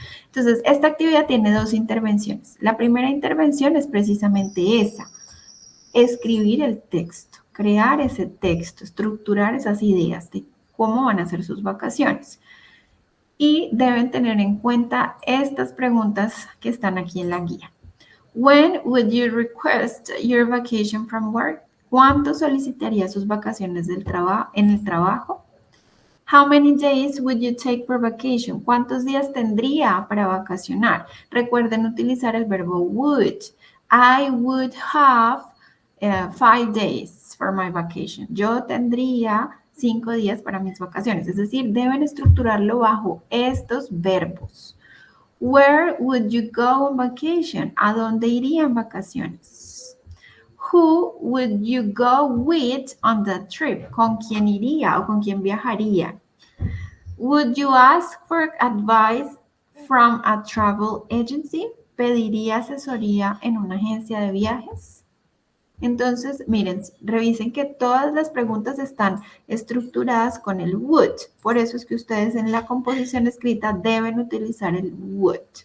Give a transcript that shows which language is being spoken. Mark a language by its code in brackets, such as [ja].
[es] Entonces, esta actividad tiene dos intervenciones. La primera intervención es precisamente esa, escribir el texto, crear ese texto, estructurar esas ideas de cómo van a ser sus vacaciones. Y deben tener en cuenta estas preguntas que están aquí en la guía. [en] When would you request your vacation from work? [es] ¿Cuánto solicitaría sus vacaciones en el trabajo? [en] How many days would you take for vacation? [es] ¿Cuántos días tendría para vacacionar? Recuerden utilizar el verbo would. [en] I would have 5 days for my vacation. [es] Yo tendría 5 días para mis vacaciones. Es decir, deben estructurarlo bajo estos verbos. [en] Where would you go on vacation? [es] ¿A dónde iría en vacaciones? [en] Who would you go with on the trip? [es] ¿Con quién iría o con quién viajaría? [en] Would you ask for advice from a travel agency? [es] ¿Pediría asesoría en una agencia de viajes? Entonces, miren, revisen que todas las preguntas están estructuradas con el would. Por eso es que ustedes en la composición escrita deben utilizar el would.